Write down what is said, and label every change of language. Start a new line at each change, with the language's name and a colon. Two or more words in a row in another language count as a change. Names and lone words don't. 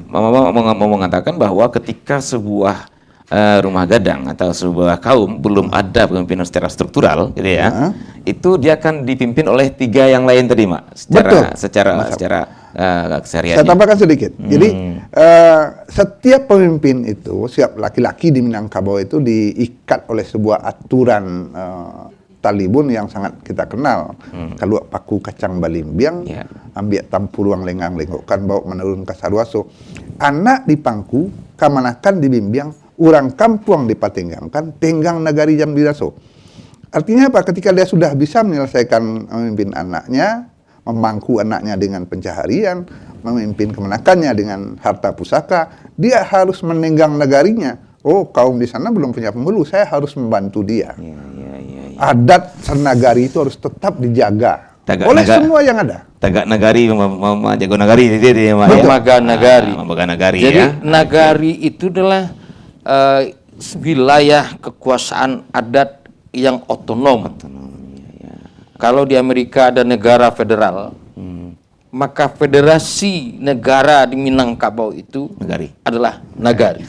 Indonesian: mau mengatakan bahwa ketika sebuah rumah gadang atau sebuah kaum belum ada pemimpinan secara struktural, gitu ya, itu dia akan dipimpin oleh 3 yang lain tadi, Mak. Secara kesehariannya. Saya tambahkan sedikit. Jadi setiap pemimpin itu, setiap laki-laki di Minangkabau itu diikat oleh sebuah aturan talibun yang sangat kita kenal.
Minangkabau: Kalau paku kacang balimbiang, ambil tampuruang lengang lengokkan bawa menurun kasarwaso. Anak di pangku, kamanakan di bimbiang, urang kampuang dipatenggangkan, tenggang nagari jam diraso.
Indonesian: Artinya apa? Ketika dia sudah bisa menyelesaikan memimpin anaknya, memangku anaknya dengan pencaharian, memimpin kemenakannya dengan harta pusaka, dia harus menenggang nagarinya. Oh, kaum di sana belum punya penghulu, saya harus membantu dia. Adat senagari itu harus tetap dijaga oleh semua yang ada.
Minangkabau: Tagak nagari, jago nagari, Memaga nagari. Memaga nagari.
Indonesian: Jadi ya. nagari itu adalah wilayah kekuasaan adat yang otonom. Kalau di Amerika ada negara federal, maka federasi negara di Minangkabau itu adalah nagari.